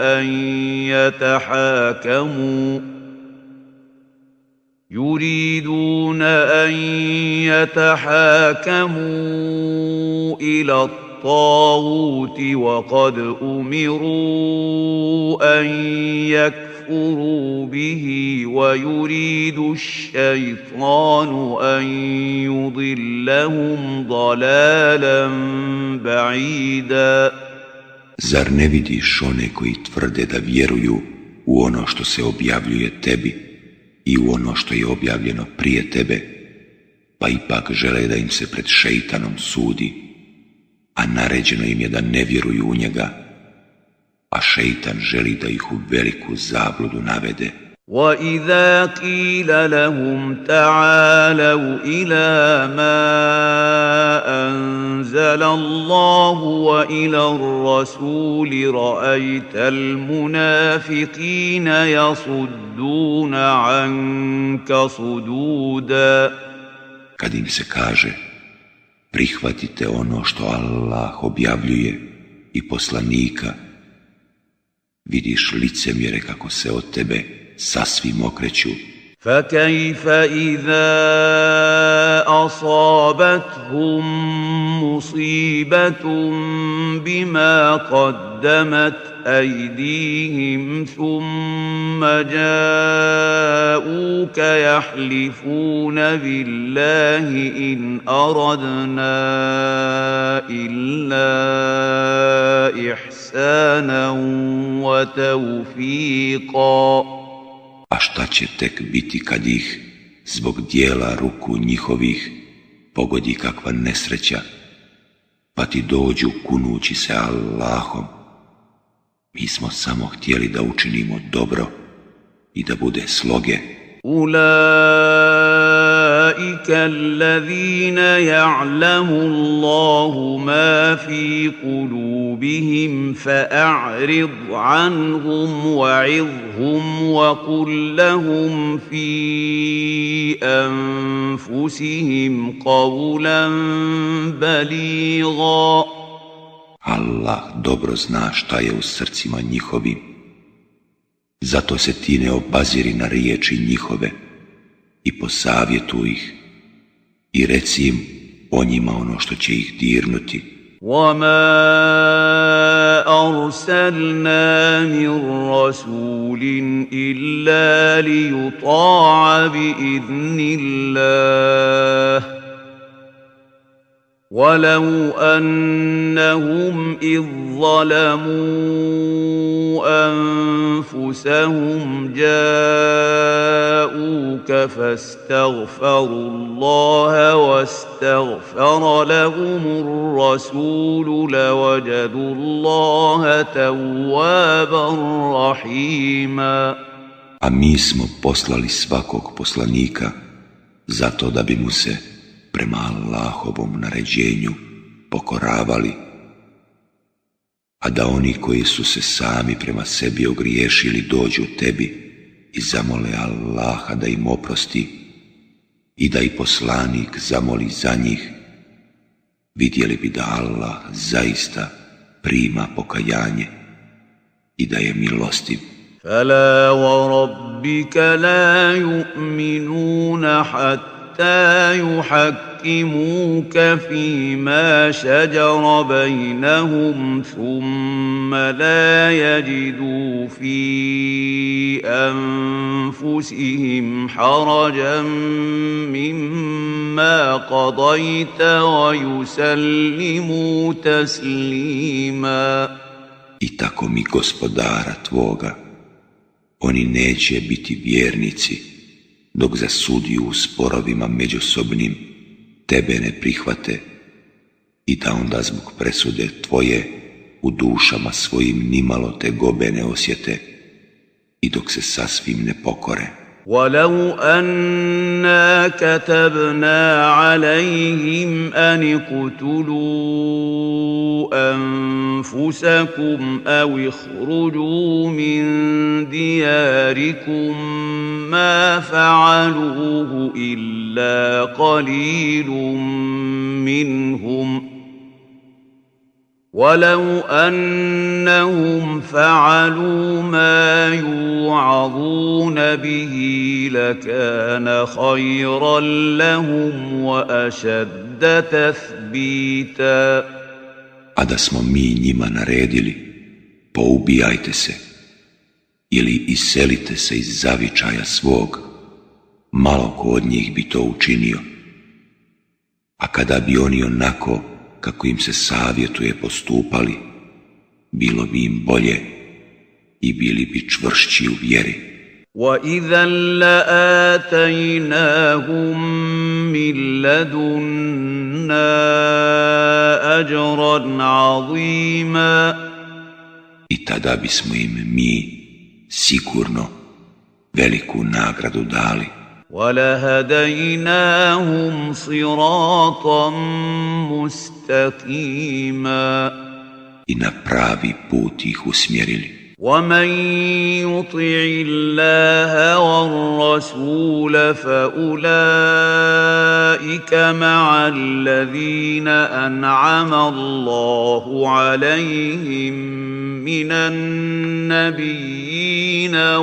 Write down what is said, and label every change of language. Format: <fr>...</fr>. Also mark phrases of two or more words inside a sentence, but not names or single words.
<ar>أن يتحاكموا إلى الطاغوت وقد أمروا أن يكفروا به ويريد الشيطان أن يضلهم ضلالا بعيدا.</ar> <bs>Zar ne vidiš one koji tvrde da vjeruju u ono što se objavljuje tebi i u ono što je objavljeno prije tebe, pa ipak žele da im se pred šejtanom sudi, a naređeno im je da ne vjeruju u njega, a šejtan želi da ih u veliku zabludu navede.</bs> <ar>وَإِذَا قِيلَ لَهُمْ تَعَالَوْا إِلَى مَا أَنزَلَ اللَّهُ وَإِلَى الرَّسُولِ رَأَيْتَ الْمُنَافِقِينَ يَصُدُّونَ عَنكَ صُدُودًا.</ar> <bs>Kad im se kaže, prihvatite ono što Allah objavljuje i poslanika, vidiš licemjere kako se od tebe sasvim okreću.</bs> <ar>فَكَيْفَ إِذَا أَصَابَتْهُم مُّصِيبَةٌ بِمَا قَدَّمَتْ أَيْدِيهِمْ ثُمَّ جَاءُوكَ يَحْلِفُونَ بِاللَّهِ إِنْ أَرَدْنَا إِلَّا إِحْسَانًا وَتَوْفِيقًا.</ar> <bs>A šta će tek biti kad ih, zbog dijela ruku njihovih, pogodi kakva nesreća, pa ti dođu kunući se Allahom? Mi smo samo htjeli da učinimo dobro i da bude sloge.</bs> <ar>أُولَئِكَ الَّذِينَ يَعْلَمُ اللَّهُ مَا فِي قُلُوبِهِمْ فَأَعْرِضْ عَنْهُمْ وَعِظْهُمْ وَقُل لَّهُمْ فِي أَنفُسِهِمْ قَوْلًا بَلِيغًا.</ar> <bs>Allah dobro zna šta je u srcima njihovim. Zato se ti ne obaziri na riječi njihove i posavjetuj ih i reci im o njima ono što će ih dirnuti.</bs> <ar>وَمَا أَرْسَلْنَا مِن رَّسُولٍ إِلَّا لِيُطَاعَ بِإِذْنِ اللَّهِ وَلَوْ أَنَّهُمْ إِذ ظَّلَمُوا أَنفُسَهُمْ جَاءُوكَ فَاسْتَغْفَرُوا اللَّهَ وَاسْتَغْفَرَ لَهُمُ الرَّسُولُ لَوَجَدُوا اللَّهَ تَوَّابًا رَّحِيمًا.</ar> <bs>A mi smo poslali svakog poslanika zato da bi mu se prema Allahovom naređenju pokoravali, a da oni koji su se sami prema sebi ogriješili dođu tebi i zamole Allaha da im oprosti i da i poslanik zamoli za njih, vidjeli bi da Allah zaista prima pokajanje i da je milostiv.</bs> <ar>فَلَا وَرَبِّكَ لَا يُؤْمِنُونَ حَتَّى حتى يحكموك فيما شجر بينهم ثم لا يجدوا في أنفسهم حرجا مما قضيت ويسلموا تسليما.</ar> <bs>I tako mi gospodara tvoga, oni neće biti vjernici, dok za sudiju u sporovima međusobnim tebe ne prihvate i da onda zbog presude tvoje u dušama svojim nimalo tegobe ne osjete i dok se sasvim ne pokore.</bs> <ar>ولو أنا كتبنا عليهم أن اقتلوا أنفسكم أو اخرجوا من دياركم ما فعلوه إلا قليل منهم ولو أنهم فعلوا ما يوعظون به لكان خيرا لهم وأشد تثبيتا.</ar> <bs>A da smo mi njima naredili, poubijajte se ili iselite se iz zavičaja svog, malo ko od njih bi to učinio. A kada bi oni onako kako im se savjetuje postupali, bilo bi im bolje i bili bi čvršći u vjeri.</bs> <ar>وَإِذًا لَآتَيْنَاهُمْ مِنْ لَدُنَّا أَجْرًا عَظِيمًا.</ar> <bs>I tada bismo im mi sigurno veliku nagradu dali.</bs> <ar>وَلَهَدَيْنَاهُمْ صِرَاطًا مُسْتَقِيمًا.</ar> <bs>I na pravi put ih usmjerili.</bs> <ar>وَمَنْ يُطِعِ اللَّهَ وَالرَّسُولَ فَأُولَئِكَ مَعَ الَّذِينَ أَنْعَمَ اللَّهُ عَلَيْهِمْ مِنَ النَّبِيِّينَ</ar>